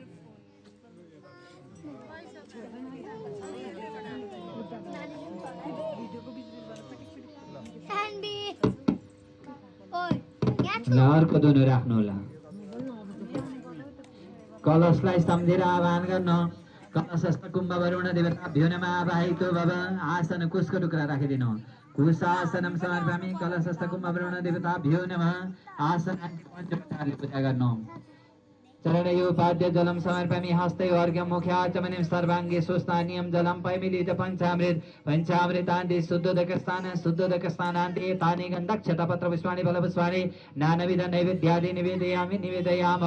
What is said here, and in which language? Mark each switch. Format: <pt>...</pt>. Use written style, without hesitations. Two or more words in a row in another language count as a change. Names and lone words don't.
<ne>अर्को दुनो राख्नु होला। कलशलाई सम्झेर आह्वान गर्नु।</ne> <sa>कलशस्थ कुम्भ वरुण देवताभ्यो नमः। आवाहितो भव।</sa> <ne>आसन कुशको टुक्रा राखिदिनु।</ne> <sa>कुशासनं समर्पयामि। कलशस्थ कुम्भ वरुण देवताभ्यो नमः।</sa> <ne>आसन पञ्चोपचारले पूजा गर्नु।</ne> <sa>चरणयोपाद्य जलम समर्पयामि। हस्ते अर्घ्यं मुखे आचमनीं सर्वाङ्गे सुस्नानीयं जलम पयमिलित पञ्चामृत पञ्चामृतान्ते शुद्धोदक स्नानान्ते तानि गन्धक्षता पत्र पुष्पाणि फल पुष्पाणि नानाविध नैवेद्यादि निवेदयामि।</sa>